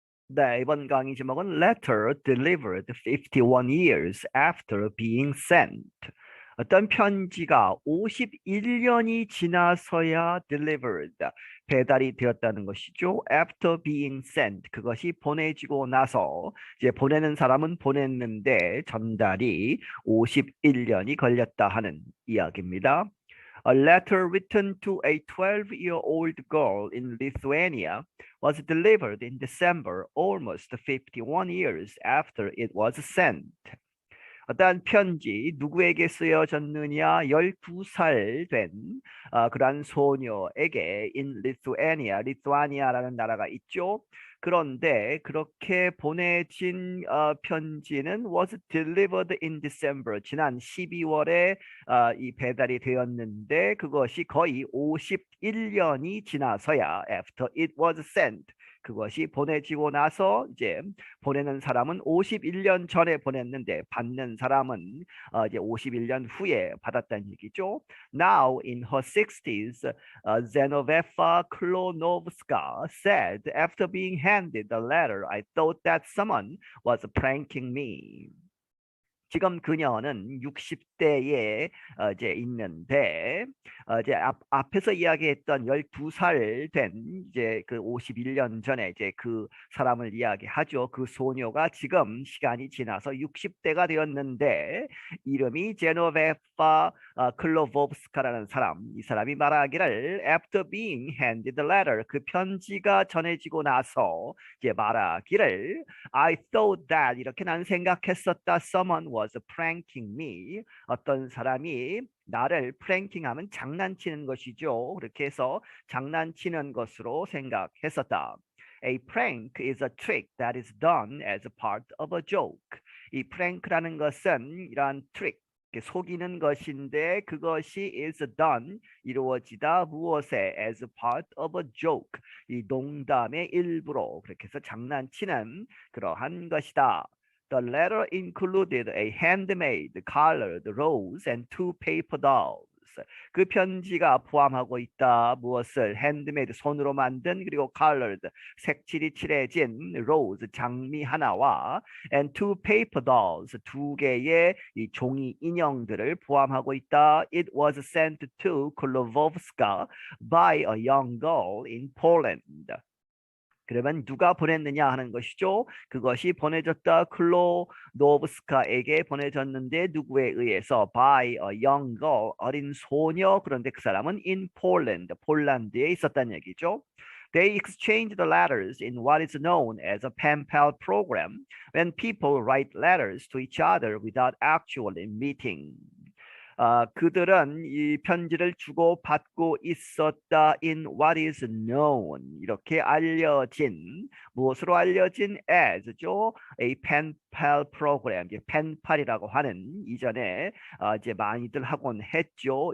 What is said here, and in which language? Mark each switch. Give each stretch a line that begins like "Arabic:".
Korean: 네, 이번 강의 제목은
English: Letter delivered 51 years after being sent.
Korean: 어떤 편지가 51년이 지나서야
English: delivered,
Korean: 배달이 되었다는 것이죠.
English: After being sent,
Korean: 그것이 보내지고 나서, 이제 보내는 사람은 보냈는데 전달이 51년이 걸렸다 하는 이야기입니다.
English: A letter written to a 12-year-old girl in Lithuania was delivered in December, almost 51 years after it was sent.
Korean: 어떠한 편지 누구에게 쓰여졌느냐? 12살 된 그러한 소녀에게
English: in Lithuania,
Korean: 리투아니아라는 나라가 있죠. 그런데 그렇게 보내진 편지는
English: was delivered in December,
Korean: 지난 12월에 이 배달이 되었는데 그것이 거의 51년이 지나서야
English: after it was sent,
Korean: 그것이 보내지고 나서 이제 보내는 사람은 51년 전에 보냈는데 받는 사람은 이제 51년 후에 받았다는 얘기죠.
English: Now in her 60s, Zenovefa Klonovska said after being handed the letter, I thought that someone was pranking me.
Korean: 지금 그녀는 60대에 이제 있는데 이제 앞에서 이야기했던 12살 된 이제 그 51년 전에 이제 그 사람을 이야기하죠. 그 소녀가 지금 시간이 지나서 60대가 되었는데 이름이 제노베파 클로보브스카라는 사람, 이 사람이 말하기를
English: after being handed the letter,
Korean: 그 편지가 전해지고 나서 이제 말하기를
English: I thought that,
Korean: 이렇게 난 생각했었다.
English: Someone was pranking me.
Korean: 어떤 사람이 나를 프랭킹하면 장난치는 것이죠. 그렇게 해서 장난치는 것으로 생각했었다.
English: A prank is a trick that is done as a part of a joke.
Korean: 이 프랭크라는 것은 이러한 트릭, 속이는 것인데 그것이
English: is done,
Korean: 이루어지다 무엇에
English: as part of a joke,
Korean: 이 농담의 일부로, 그렇게 해서 장난치는 그러한 것이다.
English: The letter included a handmade colored rose and two paper dolls.
Korean: 그 편지가 포함하고 있다. 무엇을? 핸드메이드, 손으로 만든, 그리고 colored, 색칠이 칠해진 rose, 장미 하나와
English: and two paper dolls,
Korean: 두 개의 이 종이 인형들을 포함하고 있다.
English: It was sent to Klolovska by a young girl in Poland.
Korean: 그러면 누가 보냈느냐 하는 것이죠. 그것이 보내졌다. 클로노브스카에게 보내졌는데 누구에 의해서?
English: By a young girl,
Korean: 어린 소녀. 그런데 그 사람은
English: in Poland,
Korean: 폴란드에 있었다는 얘기죠.
English: They exchanged the letters in what is known as a pen pal program, when people write letters to each other without actually meeting.
Korean: 그들은 이 편지를 주고받고 있었다.
English: in what is known,
Korean: 이렇게 알려진, 무엇으로 알려진? as죠.
English: a pen pal program,
Korean: 이제 펜팔이라고 하는, 이전에 이제 많이들 하곤 했죠.